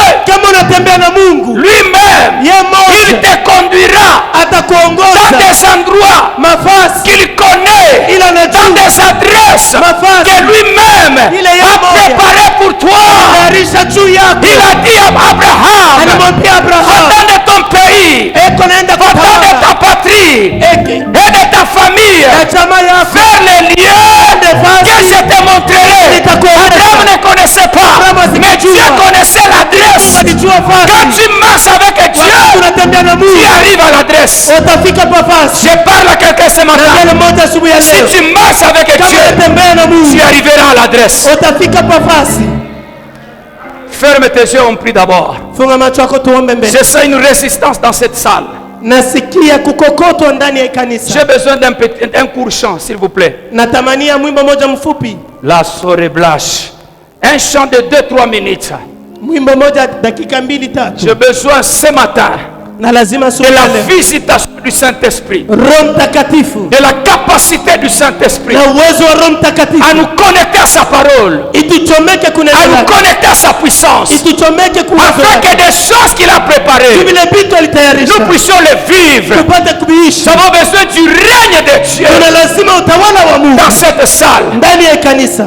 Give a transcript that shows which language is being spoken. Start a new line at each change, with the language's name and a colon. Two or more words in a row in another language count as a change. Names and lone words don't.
Swahili: Kama unatembea na Mungu,
French: lui-même,
Swahili: ye
French: il
Swahili: mmoja
French: te conduira dans
Swahili: atakuongoza
French: des endroits
Swahili: mafasi
French: qu'il connaît,
Swahili: ila
French: dans
Swahili: anajua
French: des adresses
Swahili: mafasi
French: que lui-même Il est a mort. préparé pour toi.
Swahili: tayarisha juu yako.
French: Il a dit à Abraham,
Swahili: Alimwambia Abrahamu,
French: va-t'en de ton pays,
Swahili: eko naenda
French: va-t'en de ta
Swahili: kutoka
French: patrie et de ta famille
Swahili: na chama yako
French: vers les lieux que je te montrerai. Abraham ne connaissait pas, mais Dieu connaissait l'adresse.
Swahili: alijua
French: Quand
Swahili: fasi.
French: tu marches avec Dieu,
Swahili: Tunatembea na
French: tu
Swahili: Mungu,
French: arrives à l'adresse.
Swahili: utafika pa fasi.
French: Je parle à quelqu'un ce
Swahili: Na
French: matin.
Swahili: yale moja asubuhi ya
French: Si
Swahili: leo,
French: tu marches avec
Swahili: kama
French: Dieu,
Swahili: unatembea na Mungu, tu arriveras à l'adresse. utafika pa fasi.
French: Ferme tes yeux, on prie d'abord.
Swahili: Funga macho yako tuombe mbele.
French: Je sens une résistance dans cette salle.
Swahili: Nasikia kukokotwa ndani ya kanisa.
French: J'ai besoin d'un court chant, s'il vous plaît.
Swahili: Natamania mwimbo moja mfupi.
French: La soirée blanche. Un chant de 2-3 minutes.
Swahili: Mwimbo moja dakika 2-3.
French: J'ai besoin ce matin
Swahili: Na lazima
French: de la visitation du Saint-Esprit.
Swahili: Roho Mtakatifu.
French: De la capacité du Saint-Esprit.
Swahili: Na uwezo wa Roho Mtakatifu.
French: À nous connecter à sa parole.
Swahili: Ituchomeke kuna
French: À nous connecter à sa puissance.
Swahili: Ituchomeke kuna
French: afin que des choses qu'il a préparées, nous puissions les vivre. Nous avons besoin du règne de Dieu dans cette salle.